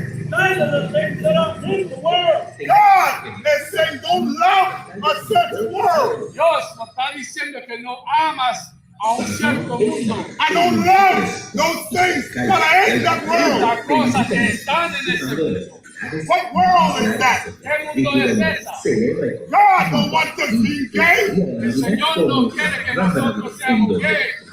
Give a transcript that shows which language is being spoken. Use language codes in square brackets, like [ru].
[en] None of the things that are in the world. God is saying, don't love a certain world. [es] Dios nos está diciendo que no amas a un cierto mundo. [en] I don't love those things that are in that world. [es] Las cosas que están en ese mundo. [en] What world is that? [es] ¿Qué mundo es esa? [en] God don't want us being gay. [es] El Señor no quiere que nosotros seamos gays.